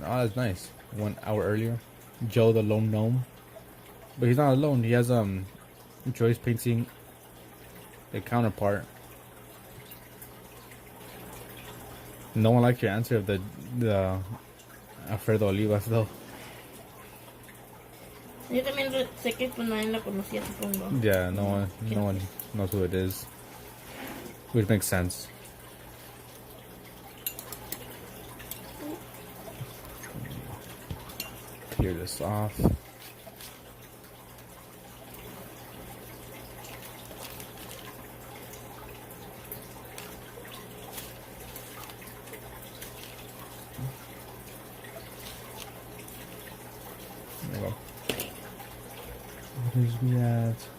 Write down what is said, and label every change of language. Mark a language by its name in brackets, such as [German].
[English] Oh, that's nice. 1 hour earlier. Joe the lone gnome. But he's not alone. He has Joy's painting a counterpart. No one liked your answer of the Alfredo Olivas though. [Spanish] Yo también sé que pues nadie la conocía, supongo. [English] Yeah, no one knows who it is. Which makes sense. clear this off. There we go. What is we at?